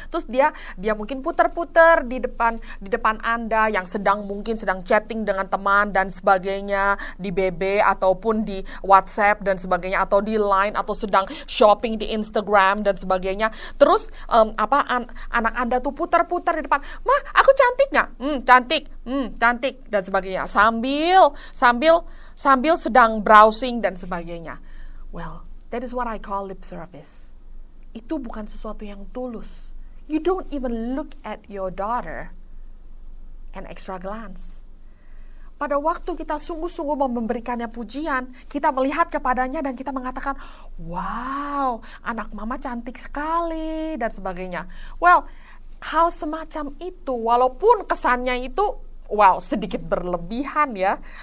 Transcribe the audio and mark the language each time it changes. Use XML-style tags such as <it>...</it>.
<id>Terus dia mungkin puter-puter di depan Anda yang mungkin sedang chatting dengan teman dan sebagainya di BB ataupun di WhatsApp dan sebagainya, atau di Line, atau sedang shopping di Instagram dan sebagainya. Terus anak Anda tuh puter-puter di depan, "Mah, aku cantik nggak?" Cantik dan sebagainya. Sambil sedang browsing dan sebagainya.</id> <en>Well, that is what I call lip service.</en> <id>Itu bukan sesuatu yang tulus.</id> <en>You don't even look at your daughter an extra glance.</en> <id>Pada waktu kita sungguh-sungguh memberikannya pujian, kita melihat kepadanya dan kita mengatakan, wow, anak mama cantik sekali dan sebagainya. Well, hal semacam itu, walaupun kesannya itu sedikit berlebihan ya.</id>